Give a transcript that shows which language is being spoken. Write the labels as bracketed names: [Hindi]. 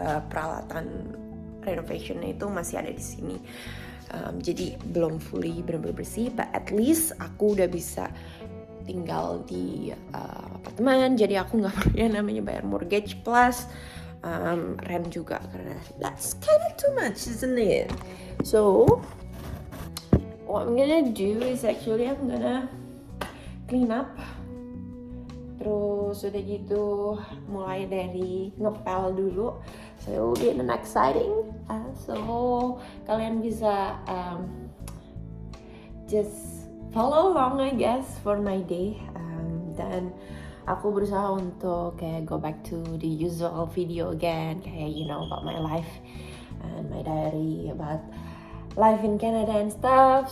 [Indonesian] peralatan renovationnya itu masih ada di sini, jadi belum fully bener-bener bersih, [English] but at least [Indonesian] aku udah bisa tinggal di apartemen, jadi aku nggak perlu yang namanya bayar mortgage plus rent juga, karena [English] that's kind of too much, isn't it? So what I'm gonna do is actually I'm gonna clean up. [Indonesian] Terus udah gitu mulai dari ngepel dulu. [English] So it will be an exciting. So [Indonesian] kalian bisa [English] just follow along I guess for my day. [Indonesian] Dan aku berusaha untuk kayak [English] go back to the usual video again, kayak about my life and my diary about life in Canada and stuff.